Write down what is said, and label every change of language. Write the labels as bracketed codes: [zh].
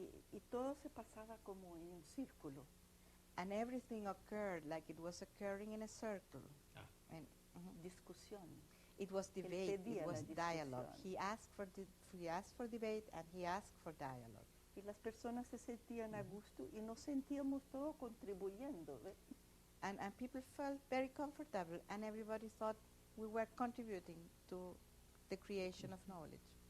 [es] Y todo se pasaba como en un círculo. [en] And everything occurred like it was occurring in a circle. And, [es] discusión. [en] It was debate, it was dialogue. He asked for debate and he asked for dialogue. [es] Y las personas se sentían a gusto y nos sentíamos todos contribuyendo. [en] And people felt very comfortable and everybody thought we were contributing to the creation of knowledge.